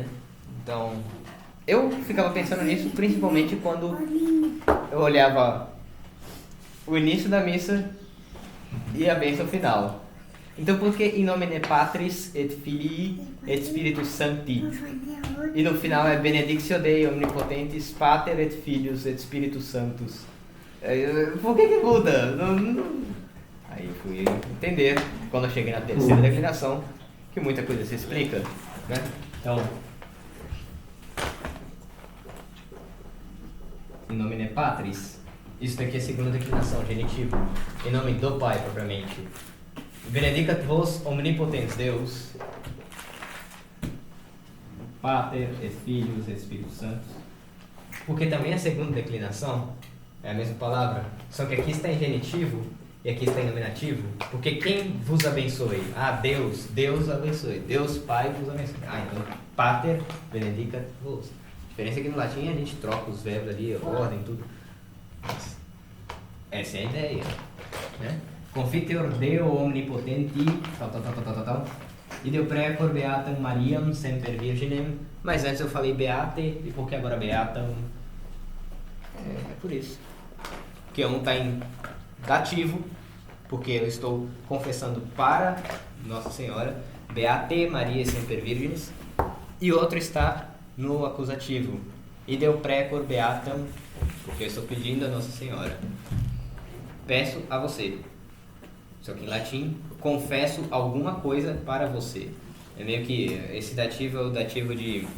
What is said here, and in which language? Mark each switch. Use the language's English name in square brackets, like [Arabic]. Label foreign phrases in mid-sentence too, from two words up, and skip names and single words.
[Portuguese] Então, eu ficava pensando nisso principalmente quando eu olhava o início da missa e a bênção final. Então, por que [Latin] in nomine Patris et Filii et Spiritus Sancti? [Portuguese] E no final é [Latin] Benedictio Dei Omnipotentis Pater et Filius et Spiritus Sanctus. [Portuguese] Por que muda? Aí eu fui entender, quando eu cheguei na terceira declinação, que muita coisa se explica, né? Então, [Latin] in nomine Patris, [Portuguese] isso daqui é a segunda declinação, genitivo. Em nome do Pai, propriamente. [Latin] Benedicat vos omnipotens Deus, Pater et Filius et Spiritus Sanctus. [Portuguese] Porque também a segunda declinação é a mesma palavra, só que aqui está em genitivo e aqui está em nominativo. Porque quem vos abençoe? Deus abençoe. Deus Pai vos abençoe. Então, [Latin] Pater benedicat vos. [Portuguese] A diferença é que no latim a gente troca os verbos ali, a ordem, tudo. Essa é a ideia, né? [Latin] Confiteor Deo omnipotenti, [Portuguese] tal. [Latin] E deu precor beatam Mariam semper virginem. [Portuguese] Mas antes eu falei beate, e por que agora beatam? É por isso. Porque um está em dativo, porque eu estou confessando para Nossa Senhora, [Latin] beate Maria semper virgines. [Portuguese] E outro está no acusativo. E [Latin] deu precor beatam, [Portuguese] porque eu estou pedindo a Nossa Senhora. Peço a você. Só que em latim, confesso alguma coisa para você. É meio que esse dativo é o dativo de